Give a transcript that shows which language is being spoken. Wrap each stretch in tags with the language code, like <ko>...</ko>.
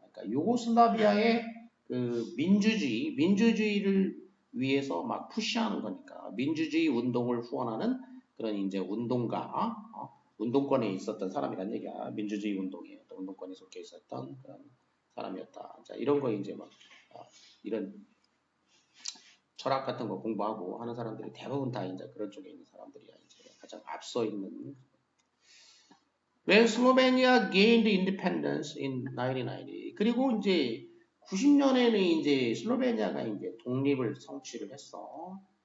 <ko>그러니까 유고슬라비아의 그 민주주의를 위해서 막 푸시하는 거니까 민주주의 운동을 후원하는 그런 이제 운동가, 운동권에 있었던 사람이란 얘기야. 민주주의 운동에 운동권에 속해 있었던 그런 사람이었다. 자, 이런 거 이제 막 이런 철학 같은 거 공부하고 하는 사람들이 대부분 다 이제 그런 쪽에 있는 사람들이야. 이제 가장 앞서 있는.</ko> <en>When Slovenia gained independence in 1990.</en> <ko>그리고 이제 90년에는 이제 슬로베니아가 이제 독립을 성취를 했어.</ko>